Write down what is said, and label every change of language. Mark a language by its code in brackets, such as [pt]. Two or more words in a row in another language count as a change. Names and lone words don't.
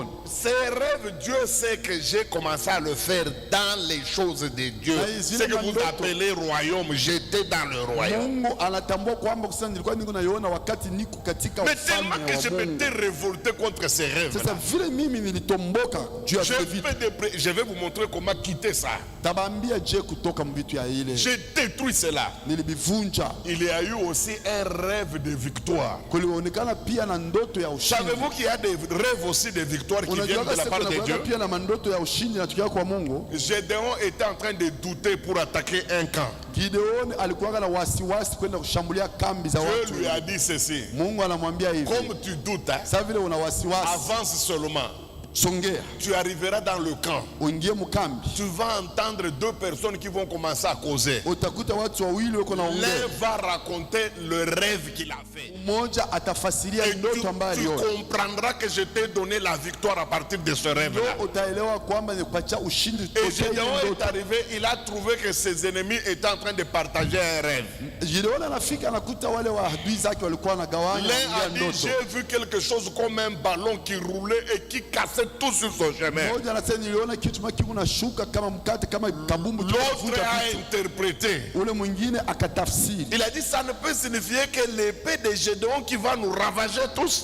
[fr] Ces rêves, Dieu sait que j'ai commencé à le faire dans les choses de Dieu. Ce que vous appelez royaume, j'étais dans le royaume. [sw] Mungu anatambua kwamba kusema nilikuwa niko naiona wakati niko katika [fr] Mais [sw] ufalme [fr] tellement que je [sw] wa Mungu. [fr] m'étais révolté contre ces rêves. [sw] Sasa vile mimi mimi nilitomboka juu ya vile vitu. [fr] Je vais vous montrer comment quitter ça. [sw] Tabambia je kutoka mvitu ya ile. [fr] J'ai détruit cela. [sw] Nilibivunja. [fr] Il y a eu aussi un rêve de victoire. [sw] Kulionekana pia na ndoto ya ushindi. [fr] Savez-vous qu'il y a des rêves aussi de victoire qui viennent de la part de Dieu? [sw] Pia na mandoto ya ushindi natukia kwa Mungu. [fr] Gédéon était en train de douter pour attaquer un camp. [sw] Gideon alikuwa na wasiwasi kwenda kushambulia kambi za watu. [fr] Dieu lui a dit ceci. [sw] Mungu anamwambia hivi. [fr] Comme tu doutes, hein, [sw] sasa vile una wasiwasi, [fr] avance seulement. [sw] Songea. [fr] Tu arriveras dans le camp. [sw] Uingie mkambi. [fr] Tu vas entendre deux personnes qui vont commencer à causer. [sw] Utakuta watu wawili wako naongea. [fr] L'un va raconter le rêve qu'il a fait. [sw] Mmoja atafasiria ndoto ambayo aliona. [fr] Tu comprendras que je t'ai donné la victoire à partir de ce rêve-là. [sw] Utaelewa kwamba nikupatia ushindi. [fr] Et Gédéon est arrivé, il a trouvé que ses ennemis étaient en train de partager un rêve. [sw] Gideon anafika anakuta wale waadui zake walikuwa wanagawanya ndoto. [fr] L'un a dit, j'ai vu quelque chose comme un ballon qui roulait et qui cassait tout sur son chemin. L'autre a interprété. Il a dit, ça ne peut signifier que l'épée de Gédéon qui va nous ravager tous.